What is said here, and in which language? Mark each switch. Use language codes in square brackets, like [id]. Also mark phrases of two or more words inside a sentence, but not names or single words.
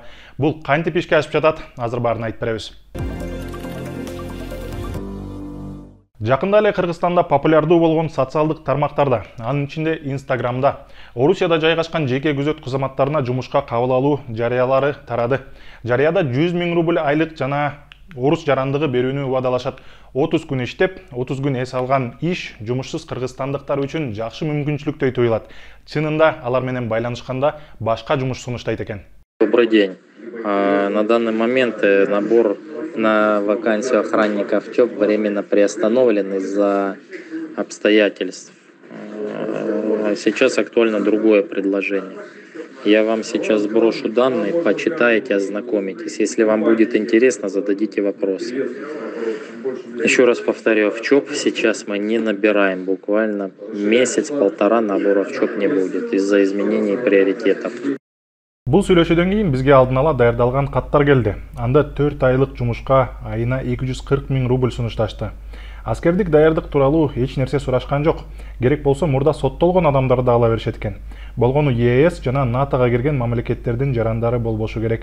[ky] Бул кантип ишке ашып жатат? Азыр баарын айтып беребиз. Жакында эле Кыргызстанда популярдуу болгон социалдык тармактарда, анын ичинде Инстаграмда, Орусияда жайгашкан жеке күзөт кызматтарына жумушка кабыл алуу жарыялары тарады. Жарыяда 100 000 рубль айлык жана орус жарандыгы берүүнү убадалашат. 30 күн иштеп, 30 күн эс алган иш жумушсуз кыргызстандыктар үчүн жакшы мүмкүнчүлүктөй туюлат. Чынында алар менен байланышканда башка жумуш сунуштайт экен. [ru] Добрый день. На данный момент набор на вакансию охранника в ЧОП временно приостановлен из-за обстоятельств. Сейчас актуально другое предложение. Я вам сейчас сброшу данные, почитайте, ознакомитесь. Если вам будет интересно, зададите вопросы. Еще раз повторю, в ЧОП сейчас мы не набираем. Буквально месяц-полтора набора в ЧОП не будет из-за изменений приоритетов. [ky] Бул сүйлөшүүдөн кийин бизге алдын ала даярдалган каттар келди. Анда 4 айлык жумушка айына 240 000 рубль сунушташты. Аскердик даярдык тууралуу эч нерсе сурашкан жок. Керек болсо мурда соттолгон адамдарды ала беришет экен. Болгону ЕС жана НАТОга кирген мамлекеттердин жарандары болбошу керек.